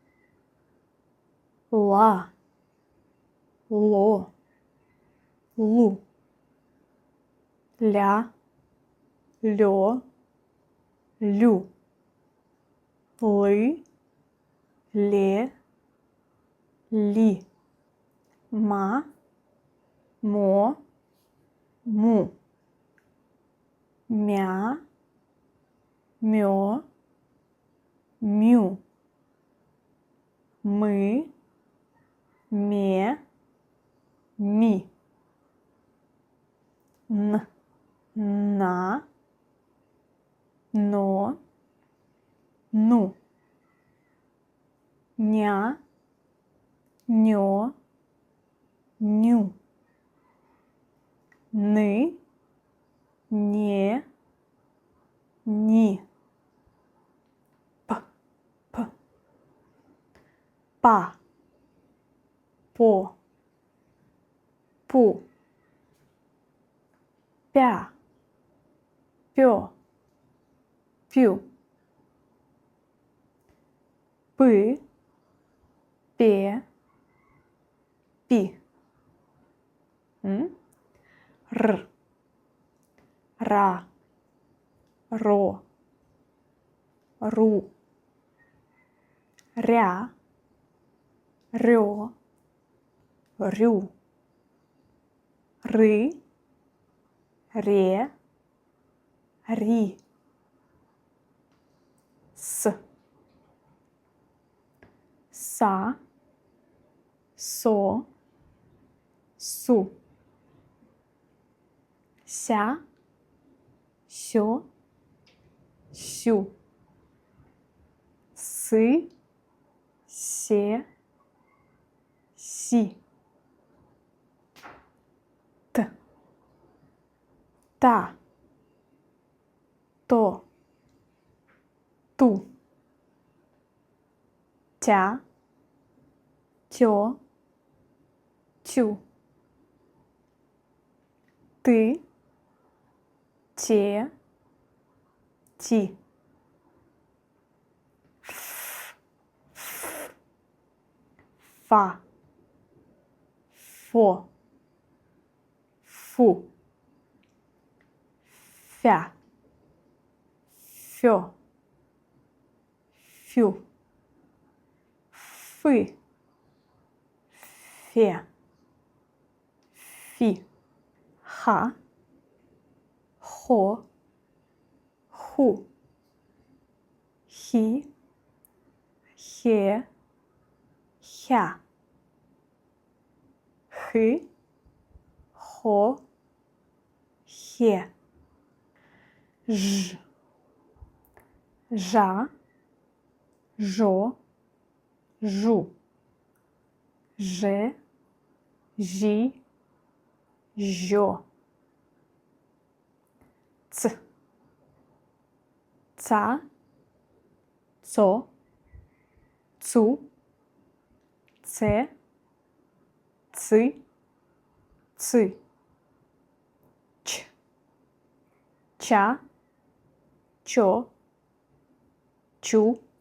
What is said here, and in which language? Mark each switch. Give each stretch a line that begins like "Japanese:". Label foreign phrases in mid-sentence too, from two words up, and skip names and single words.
Russian: ла, ло, лу, ля, лё, лю, лы, ле, ли, ма, мо, му, мя, мё, мю, мы, ме, ми, н, на, но, ну, ня, нё, ню, ны, не, ни, п, па, по, пу, пя, пё, пю, пы, пе, пи, р, ра, ро, ру, ря, рё, рю, ры, ре, ри, с, са, со, су, ся, сё, сю, сы, се, си, т, та, то, ту, тя, тё, тю, ты, те, ти, фа, фо, фу, фя, фё, фю, фы, фе, фи, ха, хо, ху, хи, хе, хя, хы, хо, хе, ж, жа, жо, жу, же, жи, жо, ц, ца, цо, цу, це, ци, ци, ч, ча, чо, чу,